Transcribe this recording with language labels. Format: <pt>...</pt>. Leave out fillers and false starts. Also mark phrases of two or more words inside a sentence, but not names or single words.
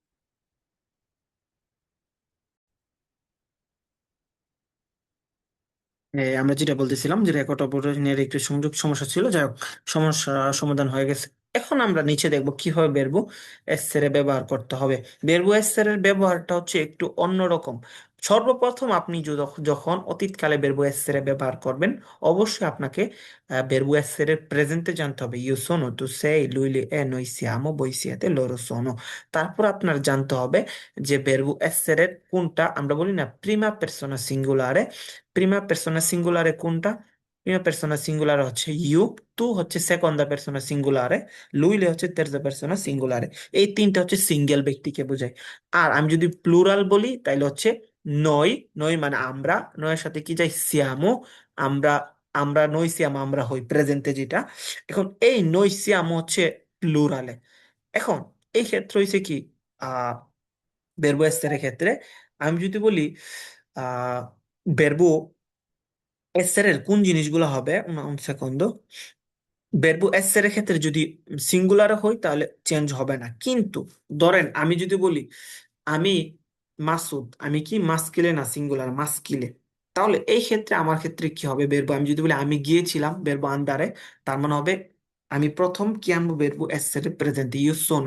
<bn>আমরা যেটা বলতেছিলাম যে রেকর্ড অপারেশনের একটু সংযোগ সমস্যা ছিল, যাই হোক সমস্যা সমাধান হয়ে গেছে। এখন আমরা নিচে দেখবো কিভাবে বেরবো এর ব্যবহার করতে হবে। বেরবো এর ব্যবহারটা হচ্ছে একটু অন্যরকম। সর্বপ্রথম আপনি যখন অতীতকালে বেরবো এর ব্যবহার করবেন, অবশ্যই আপনাকে বেরবো এর প্রেজেন্টে জানতে হবে।</bn> <it>io sono tu sei lui li e noi siamo voi siete loro sono।</it> <bn>তারপর আপনার জানতে হবে যে বেরবো এর কোনটা আমরা বলি না</bn> <it>prima persona singolare. prima persona singolare</it> <bn>কোনটা?</bn> <it>prima persona singolare</it> <bn>হচ্ছে ইউ, টু হচ্ছে</bn> <it>seconda persona singolare,</it> <bn>লুইলে হচ্ছে</bn> <it>terza persona singolare.</it> <bn>এই তিনটা হচ্ছে সিঙ্গেল ব্যক্তিকে বোঝায়। আর আমি যদি প্লুরাল বলি তাইলে হচ্ছে নই। নই মানে আমরা, নয়ের সাথে কি যাই সিয়ামো, আমরা। আমরা</bn> <it>noi siamo</it> <bn>আমরা হই প্রেজেন্টে যেটা। এখন এই</bn> <it>noi siamo</it> <bn>হচ্ছে প্লুরালে। এখন এই ক্ষেত্রে হয়েছে কি আহ বেরবো এর ক্ষেত্রে আমি যদি বলি আহ</bn> <it>verbo essere</it> <bn>কোন জিনিসগুলো হবে,</bn> <it>un secondo। verbo essere</it> <bn>ক্ষেত্রে যদি সিঙ্গুলার হয় তাহলে চেঞ্জ হবে না, কিন্তু ধরেন আমি যদি বলি আমি মাসুদ, আমি কি মাস্কিলে না সিঙ্গুলার মাস্কিলে, তাহলে এই ক্ষেত্রে আমার ক্ষেত্রে কি হবে বেরবো আমি যদি বলি আমি গিয়েছিলাম</bn> <it>verbo andare,</it> <bn>তার মানে হবে আমি প্রথম কি আনবো</bn> <it>verbo essere</it> <bn>প্রেজেন্ট</bn> <it>io sono.</it>